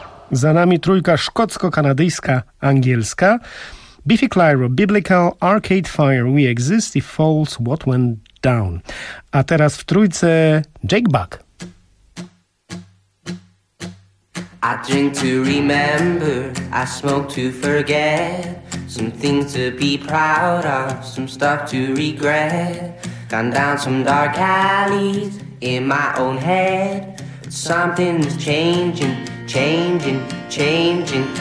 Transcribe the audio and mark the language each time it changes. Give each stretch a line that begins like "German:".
Polish: Za nami trójka szkocko-kanadyjska, angielska.
English: Biffy Clyro, Biblical Arcade Fire, We Exist, It Falls, What Went Down.
Polish: A teraz w trójce Jake Buck.
English: I drink to remember, I smoke to forget. Some things to be proud of, some stuff to regret. Gone down some dark alleys in my own head. Something's changing, changing, changing.